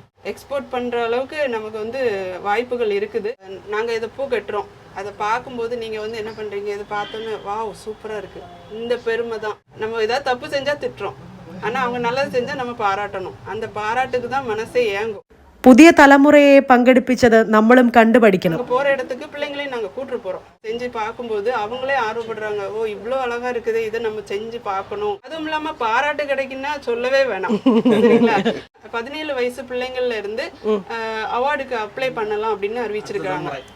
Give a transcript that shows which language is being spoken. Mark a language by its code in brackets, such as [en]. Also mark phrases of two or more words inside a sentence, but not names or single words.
[ta] எக்ஸ்போர்ட் பண்ற அளவுக்கு நமக்கு வந்து வாய்ப்புகள் இருக்குது. நாங்க இதை பூ கட்டுறோம். அதை பார்க்கும்போது நீங்க வந்து என்ன பண்றீங்க, இதை பார்த்தோன்னே [en] wow super [ta] இருக்கு. இந்த பெருமை தான். நம்ம ஏதாவது தப்பு செஞ்சா திட்டுறோம், ஆனா அவங்க நல்லது செஞ்சா நம்ம பாராட்டணும். அந்த பாராட்டுக்கு தான் மனசே ஏங்கும். [ml] പുതിയ തലമുറയെ പങ്കെടുപ്പിച്ചത് നമ്മളും കണ്ടുപഠിക്കണം. [ta] போற இடத்துக்கு பிள்ளைங்களையும் நாங்க கூட்டு போறோம். செஞ்சு பார்க்கும்போது அவங்களே ஆர்வப்படுறாங்க. ஓ இவ்வளோ அழகா இருக்குது, இதை நம்ம செஞ்சு பார்க்கணும். அதுவும் இல்லாம பாராட்டு கிடைக்குன்னா சொல்லவே வேணாம். சரிங்களா. 17 வயசு பிள்ளைங்கள்ல இருந்து [en] award apply [ta] பண்ணலாம் அப்படின்னு அறிவிச்சிருக்காங்க.